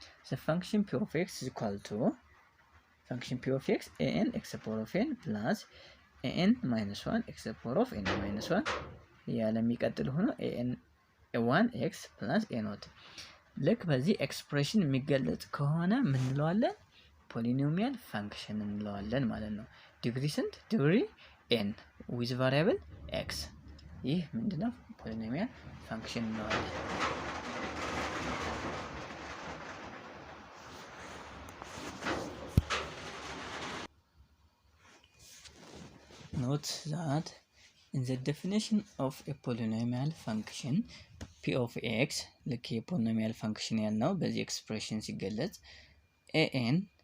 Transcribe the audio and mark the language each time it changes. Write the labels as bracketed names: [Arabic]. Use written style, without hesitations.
[English] The function p of x is equal to function p of x an x power of n plus an minus 1 x power of n minus 1 [Amharic] ያለሚቀጥል ሆኖ [English] an a1 x plus a0 [Amharic] ልክ በዚህ ኤክስፕሬሽን የሚገለጽ ከሆነ ምን እንለዋለን? ፖሊኖሚያል ፋንክሽን እንለዋለን ማለት ነው። ዲግሪ ስንት? ዲግሪ n [English] with variable x። [Amharic] ይህ ምንድነው? [English] ፖሊኖሚያል ፋንክሽን እንለዋለን። Note that in the definition of a polynomial function p of x [Amharic] ልክ የፖሊኖሚያል ፋንክሽን ያልነው በዚህ ኤክስፕሬሽን ሲገለጽ [English] an